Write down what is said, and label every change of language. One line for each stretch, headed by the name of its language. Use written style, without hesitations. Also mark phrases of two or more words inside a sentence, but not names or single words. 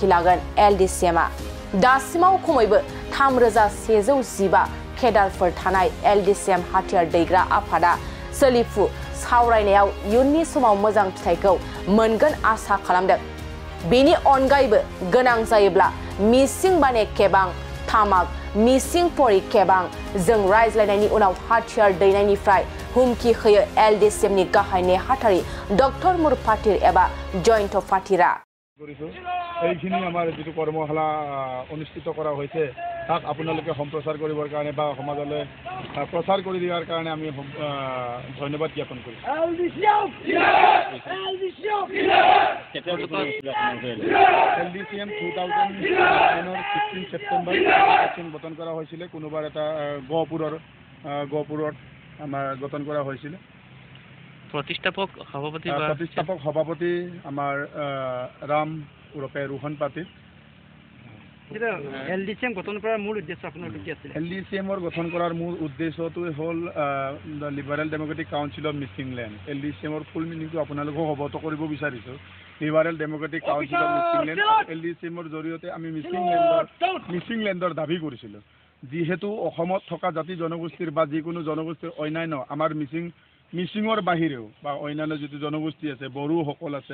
Bodo: लागोन LDCM आ दासिमाव खमैबो 3115 केडारफोर थानाय LDCM हाथियार दैग्रा आफादा सोलिफु सावरायनायाव इयुननि समाव मोजां फिथाइखौ मोनगोन आसा खालामदों बेनि अनगायैबो गोनां जायोब्ला मिसिं बाने केबां थामाक मिसिं परि केबां जों रायज्लायनायनि उनाव हाथियार दैनायनिफ्राय हुमखि होयो LDCM नि गाहायनि हाथारि डक्टर मुर फातिर एबा जयन्त फातिरा
Assamese: এইখিনি আমাৰ যেটো কৰ্মশালা অনুষ্ঠিত কৰা হৈছে তাক আপোনালোকে সম্প্ৰচাৰ কৰিবৰ কাৰণে বা সমাজলৈ প্ৰচাৰ কৰি দিয়াৰ কাৰণে আমি ধন্যবাদ জ্ঞাপন কৰিছো LDCM 2009 16 সেপ্টেম্বৰ গঠন কৰা হৈছিল কোনোবাৰ এটা গহপুৰত আমাৰ গঠন কৰা হৈছিল प्रतिष्ठापक সভাপতি আমাৰ ৰাম উৰফে ৰোহন পাটিল LDCM গঠন কৰাৰ মূল উদ্দেশ্য আপোনাৰ কি আছিল LDCM গঠন কৰাৰ মূল উদ্দেশ্যটো হল লিবারেল ডেমোক্ৰেটিক কাউন্সিল অফ মিচিংলেণ্ড LDCM ফুল মিনিংটো আপোনালোকক অৱগত কৰিব বিচাৰিছো লিবারেল ডেমোক্ৰেটিক কাউন্সিল অফ মিচিংলেণ্ড LDCM জৰিয়তে আমি মিচিংলেণ্ডৰ দাবী কৰিছিলো যিহেতু অসমত থকা জাতি জনগোষ্ঠীৰ বা যিকোনো জনগোষ্ঠীৰ অন্যান্য আমাৰ মিচিঙৰ বাহিৰেও বা অন্যান্য যেটো জনগোষ্ঠী আছে বড়ো সকল আছে